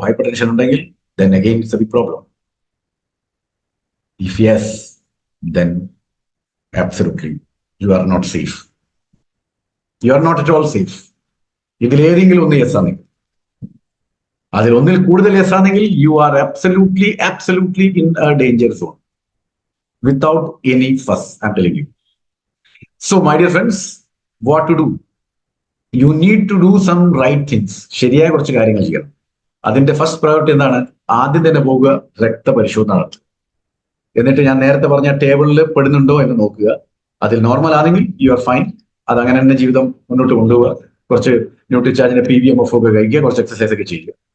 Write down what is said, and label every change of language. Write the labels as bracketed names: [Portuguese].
[Malayalam] Hyper tension ഉണ്ടെങ്കിൽ [English] then again it's a big problem. If yes, then absolutely you are not safe. You are not at all safe. [Malayalam] ഇതിൽ ഏതെങ്കിലും ഒന്ന് yes ആണെങ്കിൽ, അതിൽ ഒന്നിൽ കൂടുതൽ യെസ് ആണെങ്കിൽ [English] You are absolutely in a danger zone without any fuss, I'm telling you. So my dear friends, what to do? You need to do some right things. [Malayalam] ശരിയായ കുറച്ച് കാര്യങ്ങൾ ചെയ്യണം. അതിന്റെ ഫസ്റ്റ് പ്രയോറിറ്റി എന്താണ്? ആദ്യം തന്നെ പോവുക, രക്തപരിശോധന നടത്തുക. എന്നിട്ട് ഞാൻ നേരത്തെ പറഞ്ഞ ടേബിളിൽ പെടുന്നുണ്ടോ എന്ന് നോക്കുക. അതിൽ നോർമൽ ആണെങ്കിൽ [English] You are fine. [Malayalam] അത് അങ്ങനെ തന്നെ ജീവിതം മുന്നോട്ട് കൊണ്ടുപോവുക. കുറച്ച് ന്യൂട്രിചാർജിന്റെ PVMF ഒക്കെ കഴിക്കുക, കുറച്ച് എക്സസൈസ് ഒക്കെ ചെയ്യുക.